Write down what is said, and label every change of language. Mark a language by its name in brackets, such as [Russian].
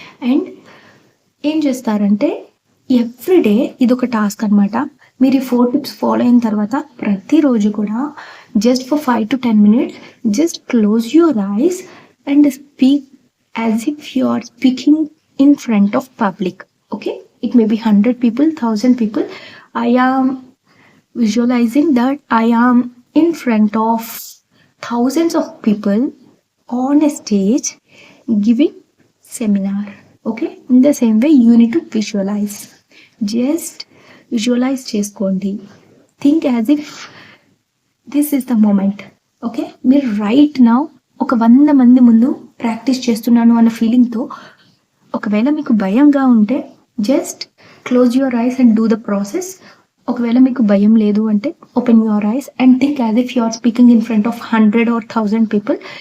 [Telugu] And ఏం చేస్తారంటే everyday ఇదొక టాస్క్ అనమాట. మీరు ఈ 4 టిప్స్ ఫాలో అయిన తర్వాత ప్రతిరోజు కూడా [English] Just for 5 to 10 minutes just close your eyes and speak as if you are speaking in front of public. Okay, it may be 100 people, 1000 people. I am visualizing that I am in front of thousands of people on a stage giving seminar. Okay, in the same way you need to visualize. Just visualize [Telugu] చేసుకోండి. [English] Think as if this is the moment. [Telugu] Okay, మీరు [English] right now [Telugu] ఒక 100 మంది ముందు practice చేస్తున్నాను అన్న ఫీలింగ్తో, ఒకవేళ మీకు భయంగా ఉంటే [English] Just close your eyes and do the process. [Telugu] ఒకవేళ మీకు భయం లేదు అంటే [English] Open your eyes and think as if you are speaking in front of 100 or 1000 people.